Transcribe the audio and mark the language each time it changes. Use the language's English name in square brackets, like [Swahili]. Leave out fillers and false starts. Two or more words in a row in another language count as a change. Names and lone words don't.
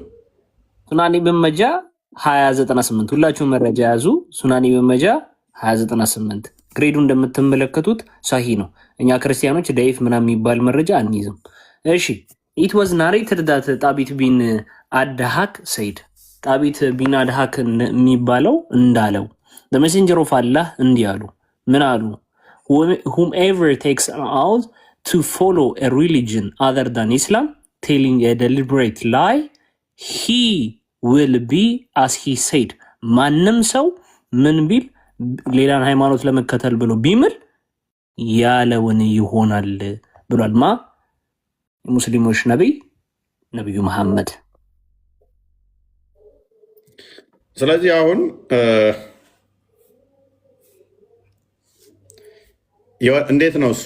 [Amharic] ሱናኔ በመጃ 2098 ሁላችሁም መረጃ ያዙ። ሱናኔ በመጃ 2098 ግሬዱ እንደምትመለከቱት ሳሂ ነው። እኛ ክርስቲያኖች ደይፍ ምናምን የሚባል መረጃ አንይዝም። እሺ [English] it was narrated that Thabit bin Adhak said [Amharic] ጣቢት ቢን አድሃክ የሚባለው እንዳለው [English] the messenger of Allah [Amharic] እንዲህ አሉ። ምን አሉ? [English] whomever takes an oath to follow a religion other than Islam telling a deliberate lie he will be as he said [Amharic] ማንም ሰው ምን ቢል ሌላን ሃይማኖት ለመከተል ብሎ ቢምል ያለውን ይሆናል ብሏል። ሙስሊሞች ነብዩ መሐመድ። ስለዚህ አሁን እንዴት ነው እሱ?